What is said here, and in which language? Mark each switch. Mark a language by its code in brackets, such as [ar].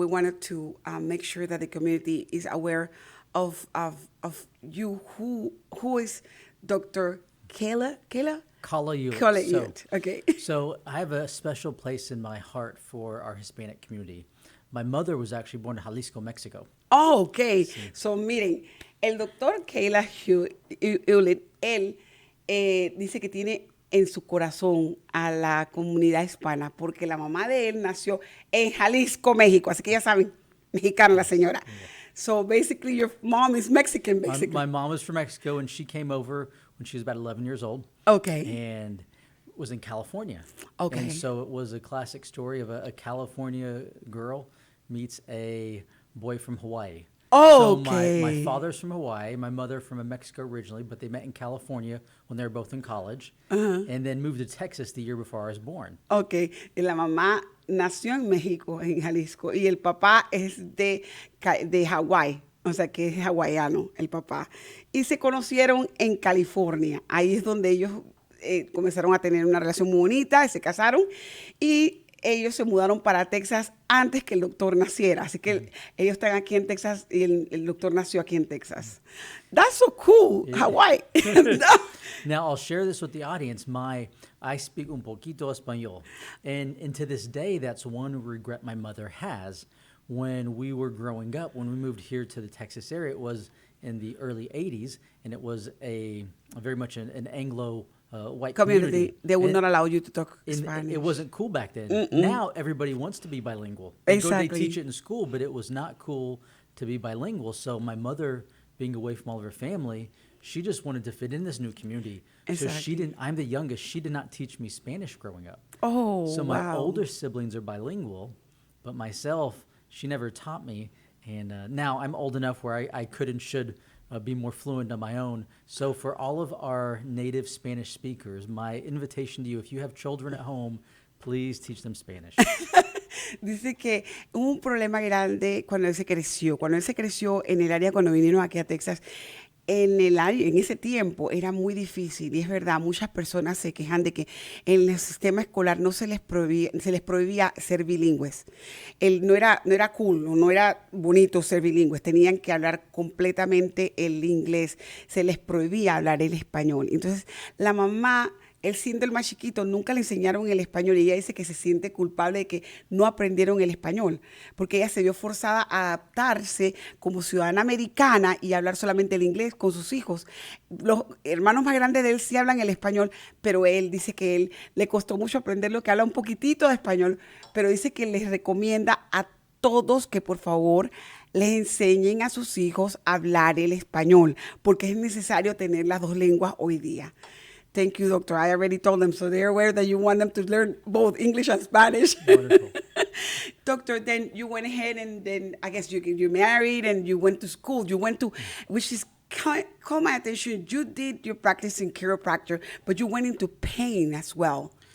[en] We wanted to make sure that the community is aware of you. Who is Dr. Kayla Eulitt. Okay. So I have a special place in my heart for our Hispanic community. My mother was actually born in Jalisco, Mexico. Oh, okay. Sí. [es] So miren, el doctor Kayla Eulitt, él dice que tiene en su corazón a la comunidad hispana, porque la mamá de él nació en Jalisco, México. Así que ya saben, mexicana la señora. [en] Yeah. So basically, your mom is Mexican, basically. My mom is from Mexico, and she came over when she was about 11 years old. Okay. And was in California. Okay. And so it was a classic story of a California girl meets a boy from Hawaii. Oh, so okay. My father's from Hawaii, my mother from Mexico originally, but they met in California when they were both in college, and then moved to Texas the year before I was born. Okay. [es] Y la mamá nació en México, en Jalisco, y el papá es de Hawái. O sea, que es hawaiano el papá. Y se conocieron en California. Ahí es donde ellos comenzaron a tener una relación muy bonita, se casaron, y ellos se mudaron para Texas antes que el doctor naciera. Así que ellos están aquí en Texas y el doctor nació aquí en Texas. [en] That's so cool, yeah. Hawaii. Now, I'll share this with the audience. I speak un poquito español. And to this day, that's one regret my mother has. When we were growing up, when we moved here to the Texas area, it was in the early 80s, and it was a very much an Anglo white community. They would not allow you to talk Spanish. It wasn't cool back then. Now everybody wants to be bilingual. They teach it in school, but it was not cool to be bilingual. So my mother, being away from all of her family, she just wanted to fit in this new community. Exactly. So I'm the youngest. She did not teach me Spanish growing up. Oh, So my wow. older siblings are bilingual, but myself, she never taught me. And now I'm old enough where I could and should be more fluent on my own. So for all of our native Spanish speakers, my invitation to you, if you have children at home, please teach them Spanish. [es] Dice que hubo un problema grande cuando él se creció. Cuando él se creció en el área, cuando vinieron aquí a Texas, en ese tiempo era muy difícil, y es verdad, muchas personas se quejan de que en el sistema escolar no se les prohibía ser bilingües. No era cool, no era bonito ser bilingües, tenían que hablar completamente el inglés, se les prohibía hablar el español. Entonces, la mamá, él siendo el más chiquito, nunca le enseñaron el español, y ella dice que se siente culpable de que no aprendieron el español, porque ella se vio forzada a adaptarse como ciudadana americana y hablar solamente el inglés con sus hijos. Los hermanos más grandes de él sí hablan el español, pero él dice que él le costó mucho aprender, lo que habla un poquitito de español, pero dice que les recomienda a todos que por favor les enseñen a sus hijos a hablar el español, porque es necesario tener las dos lenguas hoy día. [en] Thank you, doctor. I already told them, so they're aware that you want them to learn both English and Spanish. Wonderful. Doctor, then you went ahead and then I guess you married and you went to school. You went to, which is caught my attention. You did your practice in chiropractor, but you went into pain as well.